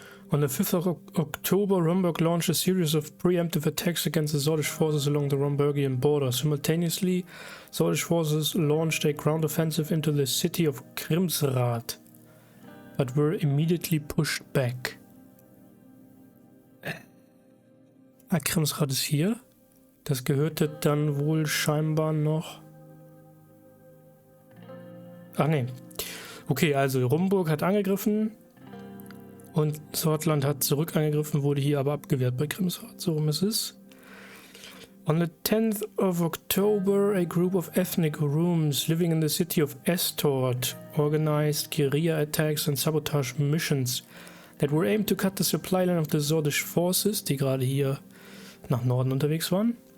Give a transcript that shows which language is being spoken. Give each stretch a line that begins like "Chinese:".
English: On the 5th of October, Rumburg launched a series of preemptive attacks against the Sordish forces along the Rumburgian border. Simultaneously, Sordish forces launched a ground offensive into the city of Krimsrad, but were immediately pushed back.
German: Krimsrad ist hier. Das gehörte dann wohl scheinbar noch... Ach nee. Okay, also Rumburg hat angegriffen und Sordland hat zurück angegriffen, wurde hier aber abgewehrt bei Krimsrad. So rum ist es.
English: On the 10th of October, a group of ethnic Rums living in the city of Estorte organized guerrilla attacks and sabotage missions that were aimed to cut the supply line of the Sordish forces,
German: die gerade hier nach Norden unterwegs waren.